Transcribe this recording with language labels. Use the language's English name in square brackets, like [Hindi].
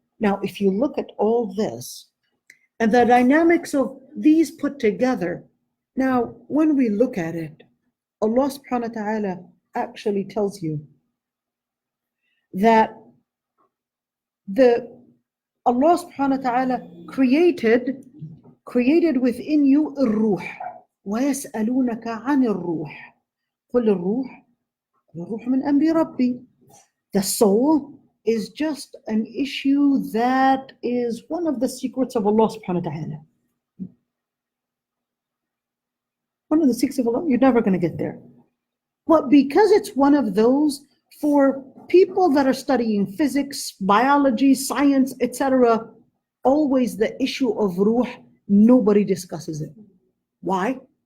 [English] Now, if you look at all this and the dynamics of these put together, now when we look at it, Allah subhanahu wa ta'ala actually tells you that Allah subhanahu wa ta'ala created created within you [Arabic] الروح ويسألونك عن الروح قل الروح من أمر ربي. [English] The soul is just an issue that is one of the secrets of Allah subhanahu wa ta'ala. One of the secrets of Allah, you're never going to get there. But because it's one of those, for people that are studying physics, biology, science, etc., always the issue of ruh, nobody discusses it. Why?